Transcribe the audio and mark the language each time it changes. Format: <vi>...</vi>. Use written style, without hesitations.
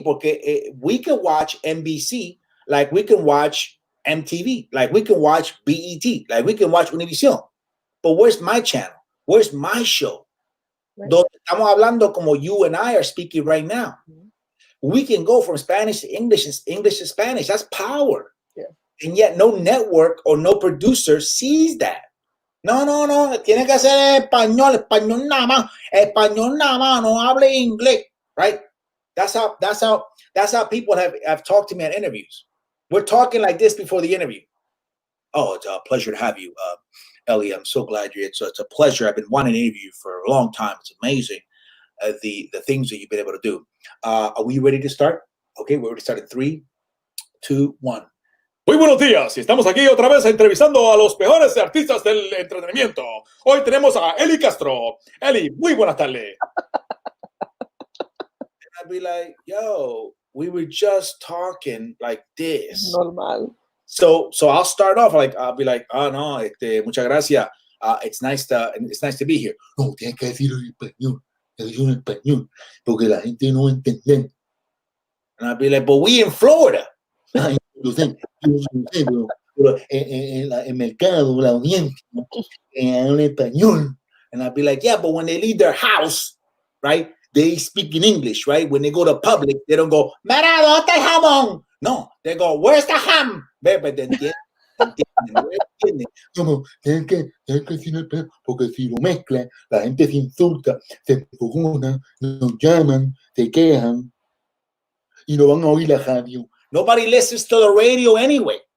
<es>Porque</es> <en>we can watch NBC like we can watch MTV, like we can watch BET, like we can watch Univision. But where's my channel? Where's my show? Right.</en> <es>Donde estamos hablando como</es> <en>you and I are speaking right now. Mm-hmm. We can go from Spanish to English and English to Spanish. That's power. Yeah. And yet no network or no producer sees that.</en> <es>No, tiene que ser español nada más, no hable inglés,</es> <en>right? That's how people have talked to me at interviews. We're talking like this before the interview. Oh, it's a pleasure to have you, Ellie. I'm so glad you're. It's a pleasure. I've been wanting to interview you for a long time. It's amazing the things that you've been able to do. Are we ready to start? Okay, we're ready to start in 3, 2, 1.</en> <es>Muy buenos días, y estamos aquí otra vez entrevistando a los mejores artistas del entretenimiento. Hoy tenemos a Eli Castro. Eli, muy buenas tardes.</es> <en>I'd be like, yo, we were just talking like this. Normal. So I'll start off I'll be like, oh no,</en> <es>muchas gracias.</es> <en>It's nice to be here.</en> <es>No, tienes que decirlo en español, porque la gente no entiende.</es> <en>And I'd be like, but we in Florida.</en> <es>Ay, yo sé, pero en el mercado, la audiencia, en español.</es> <en>And I'd be like, yeah, but when they leave their house, right, they speak in English, right? When they go to public, they don't go,</en> <es>mira, ¿dónde está el jamón?</es> <en>No, they go, where's the ham?</en> <es>Pero te entienden. No, tienes que decirlo, porque si lo mezclan, la gente se insulta, se enfogona, nos llaman, se quejan y no van a oír la radio.</es> <en>Nobody listens to the radio anyway.</en>